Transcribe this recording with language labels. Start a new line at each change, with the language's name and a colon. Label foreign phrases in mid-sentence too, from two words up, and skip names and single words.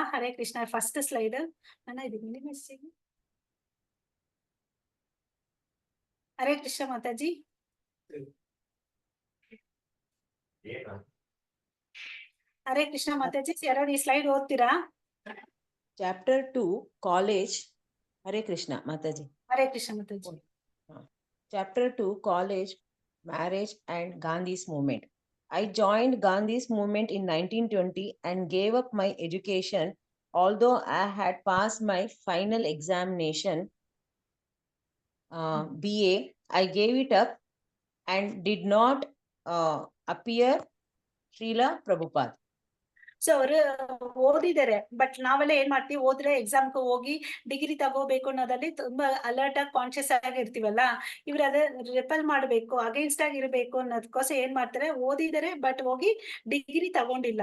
Sanskrit: ಹರೇ ಕೃಷ್ಣ
English: first slide
Kannada: ಅಣ್ಣ, ಇದು ಮೆಸೇಜ್.
Sanskrit: ಹರೇ ಕೃಷ್ಣ
Kannada: ಮಾತಾಜಿ.
Sanskrit: ಹರೇ ಕೃಷ್ಣ
Kannada: ಮಾತಾಜಿ, ಯಾರು ಈ ಸ್ಲೈಡ್ ಓದ್ತೀರಾ?
English: Chapter 2, College.
Sanskrit: Hare Krishna, Mataji. ಹರೇ ಕೃಷ್ಣ ಮಾತಾಜಿ.
English: Chapter 2, College, Marriage and Gandhi's Movement. I joined Gandhi's movement in 1920 and gave up my education. Although I had passed my final examination, BA, I gave it up and did not appear Srila Prabhupada.
Kannada: ಸೊ ಅವರು ಓದಿದ್ದಾರೆ, ಬಟ್ ನಾವೆಲ್ಲ ಏನ್ ಮಾಡ್ತೀವಿ, ಓದ್ರೆ ಎಕ್ಸಾಮ್ಗೆ ಹೋಗಿ ಡಿಗ್ರಿ ತಗೋಬೇಕು ಅನ್ನೋದಲ್ಲಿ ತುಂಬಾ ಅಲರ್ಟ್ ಆಗಿ ಕಾನ್ಶಿಯಸ್ ಆಗಿ ಇರ್ತೀವಲ್ಲ. ಇವ್ರು ಅದೇ ರಿಪಲ್ ಮಾಡ್ಬೇಕು, ಅಗೇನ್ಸ್ಟ್ ಆಗಿ ಇರಬೇಕು ಅನ್ನೋದಕ್ಕೋಸ್ಕರ ಏನ್ ಮಾಡ್ತಾರೆ, ಓದಿದ್ದಾರೆ ಬಟ್ ಹೋಗಿ ಡಿಗ್ರಿ ತಗೊಂಡಿಲ್ಲ.